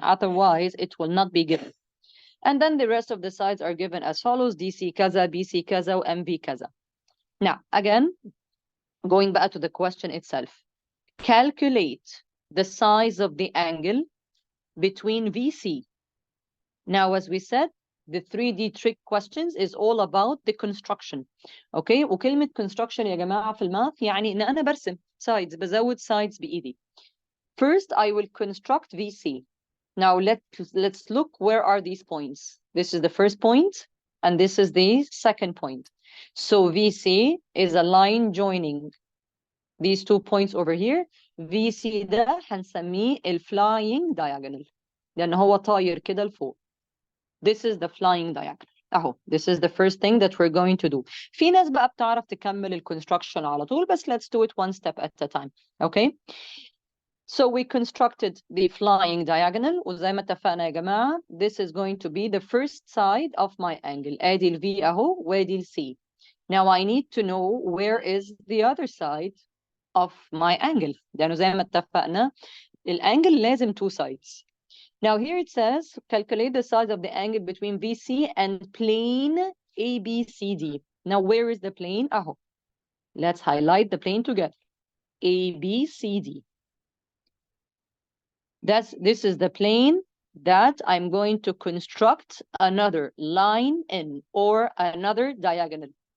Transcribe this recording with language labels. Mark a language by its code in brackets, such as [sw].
[en] Otherwise, it will not be given. And then the rest of the sides are given as follows: DC kaza, BC kaza, MV kaza. Now, again, going back to the question itself, calculate the size of the angle between VC. Now, as we said, the 3D trick questions is all about the construction. [ar] Okay, وكلمة construction يا جماعة في الماث يعني إن أنا برسم sides، بزود sides بإيدي. [en] First, I will construct VC. Now, let's look where are these points. This is the first point, and this is the second point. So VC is a line joining these 2 points over here. [ar] VC ده هنسميه flying diagonal لأن هو طاير كده لفوق. [en] This is the flying diagonal. أهو, this is the first thing that we're going to do. [ar] في ناس بقى بتعرف تكمل construction على طول، بس [en] let's do it one step at a time. Okay? So we constructed the flying diagonal. [ar] وزي ما اتفقنا يا جماعة, [en] this is going to be the first side of my angle. [ar] ادي ال V اهو وادي ال C. [en] Now I need to know where is the other side of my angle. [ar] لأنه زي ما اتفقنا الانجل لازم two sides. [en] Now here it says calculate the size of the angle between VC and plane ABCD. Now where is the plane? اهو. Let's highlight the plane together. ABCD. This is the plane that I'm going to construct another line in, or another diagonal.